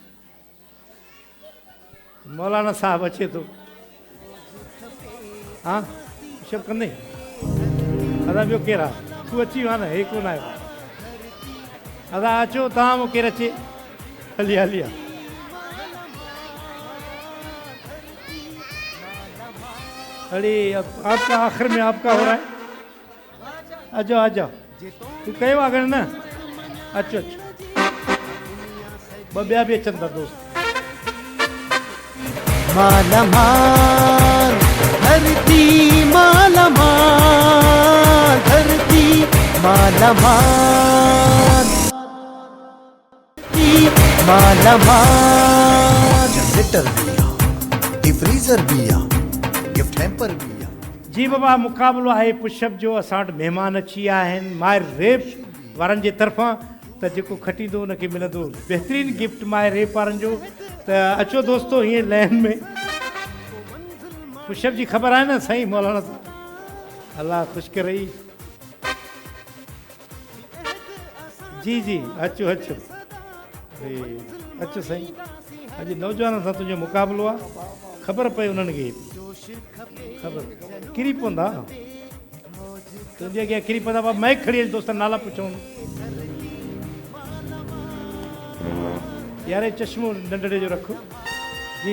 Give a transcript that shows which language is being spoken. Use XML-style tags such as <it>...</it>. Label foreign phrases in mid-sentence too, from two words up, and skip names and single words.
<sd>मौलाना साहिबु अचे थो हा पुशअप कंदे अदा ॿियो केरु आहे तूं अची वियो आहे न हे कोन आयो अदा अचो तव्हां मूं केरु अचे हली हली आहे</sd> <ur>ارے آپکا آخر میں آپکا ہو رہا ہے آ جاؤ</ur> <sd>तू कयो आहे अगरि न अचो अचो ॿ ॿिया बि अचनि था दोस्त</sd> <ur>مالامال دھرتی مالامال دھرتی مالامال مالامال</ur> <sd>जनरेटर भी आहे</sd> <en>deep freezer</en> <sd>भी आहे</sd> <en>gift hamper</en> <sd>भी आहे जी बाबा मुक़ाबिलो आहे पुशअप जो असां वटि महिमान अची विया आहिनि मायर रेप वारनि जे तरफ़ां त जेको खटींदो उनखे मिलंदो बहितरीनु गिफ्ट मायर रेप वारनि जो त अचो दोस्तो हीअं लाइन में पुशअप जी ख़बर आहे न साईं मौलाना अलाह ख़ुशि करे जी जी अचो अचो अचो साईं अॼु नौजवाननि सां तुंहिंजो मुक़ाबिलो आहे ख़बर पए उन्हनि खे ख़बर किरी पवंदा तुंहिंजे अॻियां किरी पवंदा बाबा माइक खणी अच दोस्त नाला पुछूं यार चश्मो नंढड़े जो रखो जी</sd>